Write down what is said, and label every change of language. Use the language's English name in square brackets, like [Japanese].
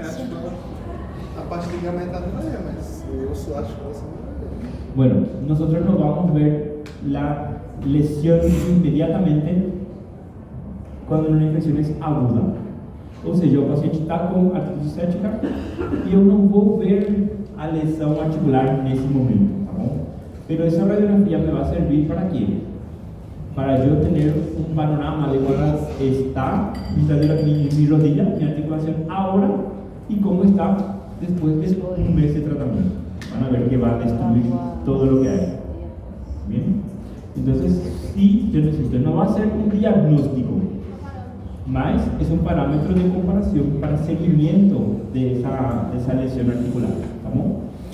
[Portuguese] acho que a parte ligamentada não é, mas eu sou a articulação. [Spanish] Bueno, nosotros no vamos a ver la lesión inmediatamente cuando una infección es aguda. [Portuguese] Ou seja, o paciente está com artrite séptica e eu não vou ver a lesão articular nesse momento, tá bom? Pero essa radiografia me vai servir para quê? Para eu ter um panorama de como está [Spanish] mi rodilla, mi articulación ahora y cómo está después de un mes de tratamiento. Van a ver que va a destruir todo lo que hay. Bien, entonces sí, yo necesito, no va a ser un diagnóstico, mas es un parámetro de comparación para seguimiento de esa lesión articular. ¿Estamos?